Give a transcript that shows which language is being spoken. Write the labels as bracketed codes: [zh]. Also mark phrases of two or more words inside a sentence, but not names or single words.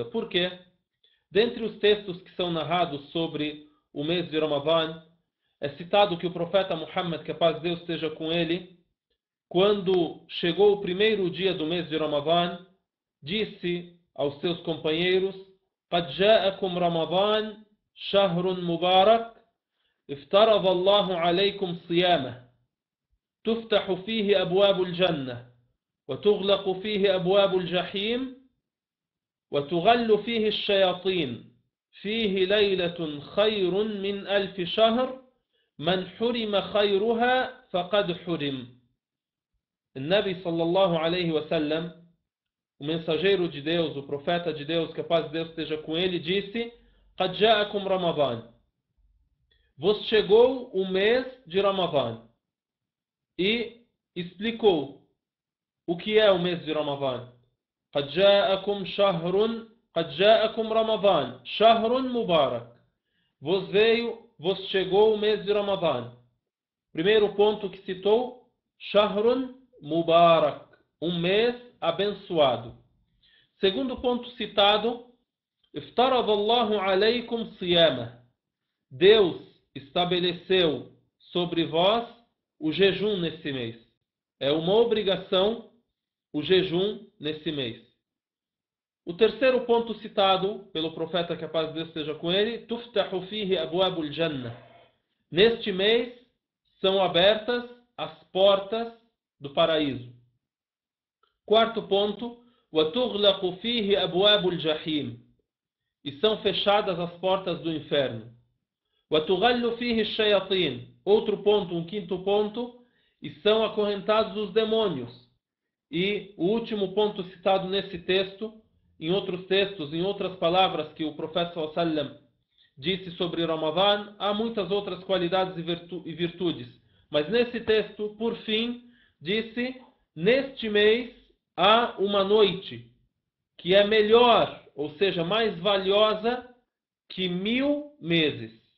[pt] Por quê? Dentre os textos que são narrados sobre o mês de Ramadã, é citado que o profeta Muhammad, que a paz de Deus esteja com ele, quando chegou o primeiro dia do mês de Ramadã, disse aos seus companheiros: [ar] قد جاءكم رمضان شهر مبارك افترض الله عليكم صيامه تفتح فيه أبواب الجنة وتغلق فيه أبواب الجحيم وتغل فيه الشياطين فيه ليلة خير من 1000 شهر من حرم خيرها فقد حرم. النبي صلى الله عليه وسلم, [pt] o mensageiro de Deus, o profeta de Deus, que a paz de Deus esteja com ele, disse: [ar] قد جاءكم رمضان, [pt] vos chegou o mês de Ramadã. E explicou o que é o mês de Ramadã. [ar] قد جاءكم شهر قد جاءكم رمضان شهر مبارك, [pt] vos chegou o mês de Ramadã. Primeiro ponto que citou: [ar] شهر مبارك, [pt] um mês abençoado. Segundo ponto citado: [ar] افترض الله عليكم صيامه, [pt] Deus estabeleceu sobre vós o jejum nesse mês. É uma obrigação o jejum nesse mês. O terceiro ponto citado pelo profeta, que a paz de Deus esteja com ele: [ar] تفتح فيه أبواب الجنة, [pt] neste mês são abertas as portas do paraíso. Quarto ponto: [ar] وتغلق فيه أبواب الجحيم, [pt] e são fechadas as portas do inferno. [ar] وتغل فيه الشياطين, [pt] outro ponto, um quinto ponto, e são acorrentados os demônios. E o último ponto citado nesse texto, em outros textos, em outras palavras que o profeta [ar] صلى الله عليه وسلم [pt] disse sobre Ramadã, há muitas outras qualidades e virtudes. Mas nesse texto, por fim, disse: neste mês há uma noite que é melhor, ou seja, mais valiosa que 1000 meses.